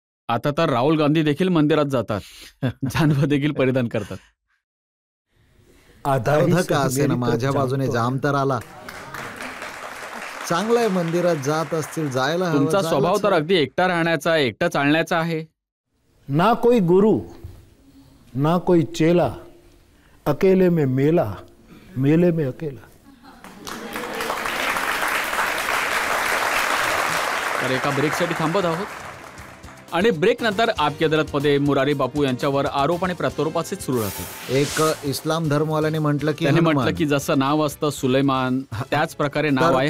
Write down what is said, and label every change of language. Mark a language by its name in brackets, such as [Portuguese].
[Marathi] आता तर राहुल गांधी देखील मंदिरात जातात, जानवं देखील परिधान करतात. अर्ध का असे ना, माझ्या बाजूने जाम तर आला. चांगलं आहे, मंदिरात जात असतील, जायला हवं. तुमचा स्वभाव तर अगदी एकटा राहण्याचा, एकटा चालण्याचा आहे. [Hindi] ना कोई गुरु ना कोई चेला, अकेले में मेला, मेले में अकेला. [Marathi] तर एका ब्रेकसाठी थांबत आहोत आणि ब्रेक नंतर आपकी अदालतमध्ये मुरारी बापू यांच्यावर आरोप आणि प्रत्यारोप असेच सुरू राहतील. एक इस्लाम धर्मवाल्याने म्हटलं की त्याने हनुमान. म्हटलं की जसं नाव असतं सुलेमान, त्याच प्रकारे नाव आहे